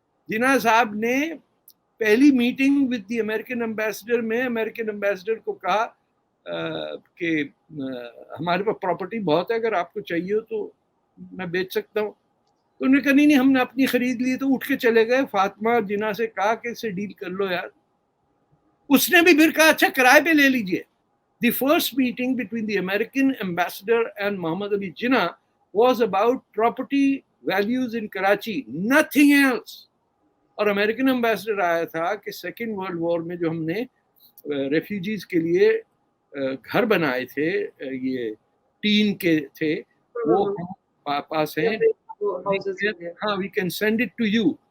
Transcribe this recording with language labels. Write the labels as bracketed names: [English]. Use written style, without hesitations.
[Urdu] جناح صاحب نے پہلی meeting [English] with the American ambassador [Urdu] میں امریکن امبیسڈر کو کہا کہ ہمارے پاس پراپرٹی بہت ہے, اگر آپ کو چاہیے تو میں بیچ سکتا ہوں. تو انہوں نے کہا نہیں ہم نے اپنی خرید لی. تو اٹھ کے چلے گئے. فاطمہ جناح سے کہا کہ اس سے ڈیل کر لو یار. اس نے بھی پھر کہا اچھا کرائے پہ لے لیجئے. [English] The first meeting between the American ambassador and Muhammad Ali Jinnah was about property values in Karachi, nothing else. [Urdu] اور امریکن امبیسڈر آیا تھا کہ سیکنڈ ورلڈ وار میں جو ہم نے ریفیوجیز کے لیے گھر بنائے تھے یہ ٹین کے تھے وہ پاس ہیں ہاں [English] We can send it to you.